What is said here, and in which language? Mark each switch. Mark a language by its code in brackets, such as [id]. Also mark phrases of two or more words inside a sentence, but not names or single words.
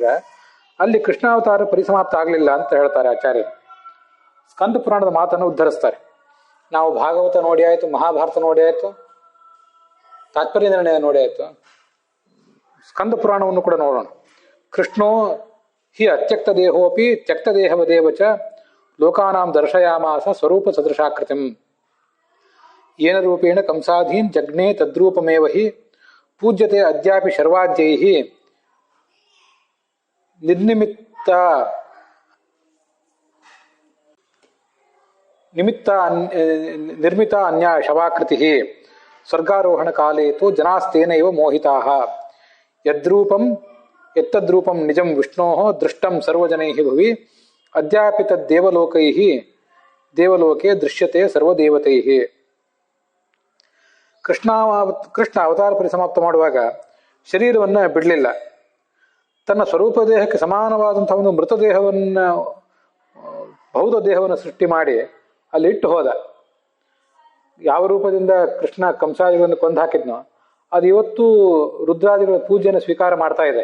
[kn] ಅಲ್ಲಿ ಕೃಷ್ಣಾವತಾರ ಪರಿಸಮಾಪ್ತ ಆಗಲಿಲ್ಲ ಅಂತ ಹೇಳ್ತಾರೆ ಆಚಾರ್ಯರು. ಸ್ಕಂದ ಪುರಾಣದ ಮಾತನ್ನು ಉದ್ಧರಿಸ್ತಾರೆ. ನಾವು ಭಾಗವತ ನೋಡಿ ಆಯಿತು, ಮಹಾಭಾರತ ನೋಡಿ ಆಯಿತು, ತಾತ್ಪರ್ಯ ನಿರ್ಣಯ ನೋಡಿ ಆಯಿತು, ಸ್ಕಂದ ಪುರಾಣವನ್ನು ಕೂಡ ನೋಡೋಣ. [sa] ಕೃಷ್ಣೋ ಹಿ ಅತ್ಯಕ್ತ ದೇಹೋಪಿ ತ್ಯಕ್ತ ದೇಹವದೇವಚ ಲೋಕಾನಾಂ ದರ್ಶಯಾಮಾಸ ಸ್ವರೂಪ ಸದೃಶಾಕೃತಿಂ ಏನ ರೂಪೇಣ ಕಂಸಾಧೀನ್ ಜಗ್ನೇ ತದ್ರೂಪಮೇವ ಹಿ ಪೂಜ್ಯತೆ ಅದ್ಯಾಪಿ ಶರ್ವಾದ್ಯೈಃ ನಿರ್ಮಿತ ಅನ್ಯ ಶವಾಕೃತಿ ಸ್ವರ್ಗಾರೋಹಣ ಕಾಲೇ ತು ಜನಾಸ್ತೇನ ಇವ ಮೋಹಿತಾಃ ಯತ್ತದ್ರೂಪಂ ನಿಜಂ ವಿಷ್ಣೋಃ ದೃಷ್ಟಂ ಸರ್ವಜನೈಃ ಭುವಿ ಅದ್ಯಾಪಿ ದೇವಲೋಕೆ ದೃಶ್ಯತೆ ಸರ್ವದೇವತೈಃ. [kn] ಕೃಷ್ಣ ಅವತಾರ ಪರಿಸಮಾಪ್ತ ಮಾಡುವಾಗ ಶರೀರವನ್ನು ಬಿಡಲಿಲ್ಲ. ತನ್ನ ಸ್ವರೂಪ ದೇಹಕ್ಕೆ ಸಮಾನವಾದಂತಹ ಒಂದು ಮೃತದೇಹವನ್ನು ಭೌತ ದೇಹವನ್ನು ಸೃಷ್ಟಿ ಮಾಡಿ ಅಲ್ಲಿ ಇಟ್ಟು ಹೋದ. ಯಾವ ರೂಪದಿಂದ ಕೃಷ್ಣ ಕಂಸಾದಿಗಳನ್ನು ಕೊಂದು ಹಾಕಿದ್ನೋ ಅದು ಇವತ್ತು ರುದ್ರಾದಿಗಳ ಪೂಜೆಯನ್ನು ಸ್ವೀಕಾರ ಮಾಡ್ತಾ ಇದೆ.